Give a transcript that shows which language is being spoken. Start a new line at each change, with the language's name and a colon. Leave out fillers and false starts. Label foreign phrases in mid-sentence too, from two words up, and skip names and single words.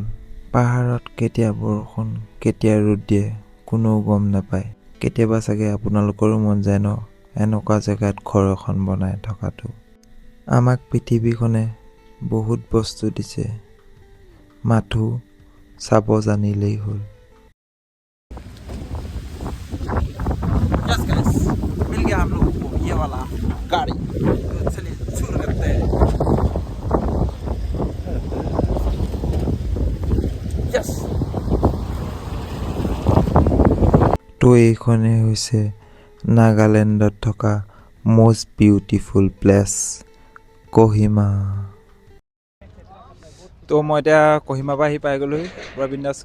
Assamese: পাহাৰত কেতিয়া বৰষুণ কেতিয়া ৰ'দ দিয়ে কোনেও গম নাপায়। কেতিয়াবা চাগে আপোনালোকৰো মন যায় ন এনেকুৱা জেগাত ঘৰ এখন বনাই থকাটো। আমাক পৃথিৱীখনে বহুত বস্তু দিছে, মাথো চাব জানিলেই হ'ল।
English: yes guys,
Hindi: मिल गया हम लोगों को ये वाला गाड़ी। तो चलिए शुरू करते हैं। यस।
Assamese: তো এইখনেই হৈছে নাগালেণ্ডত থকা
English: most beautiful place
Assamese: কহিমা। তো মই এতিয়া কহিমাৰ পৰা আহি পাই গ'লোহি পূৰা বিন্দাছকৈ।